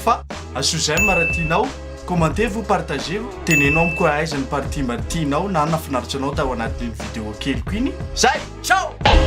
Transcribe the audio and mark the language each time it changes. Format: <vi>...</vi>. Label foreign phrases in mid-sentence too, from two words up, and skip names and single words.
<mg>fa aso zay maratianao</mg> <fr>commenter-vous partagez-vous</fr> <mg>tenenao amiko aiza ny partie maritianao na nafinaritra anao tao anatin'ny video keliko iny zay ciao</mg>